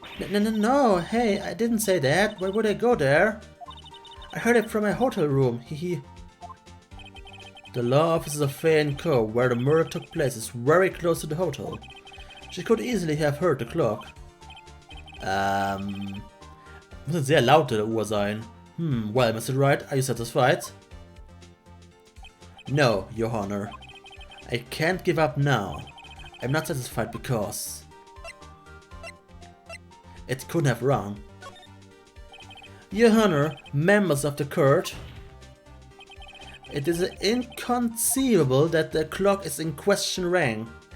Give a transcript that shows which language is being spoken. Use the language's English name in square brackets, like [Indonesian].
[English] No, hey, I didn't say that. Why would I go there? I heard it from my hotel room, hehe. The law offices of Fey & Co., where the murder took place, is very close to the hotel. She could easily have heard the clock. [German] Muss eine sehr laute Uhr sein. [English] Well, Mr. Wright, are you satisfied? No, Your Honor. I can't give up now. I'm not satisfied because... it couldn't have rung. Your Honor, members of the court, it is inconceivable that the clock is in question rang.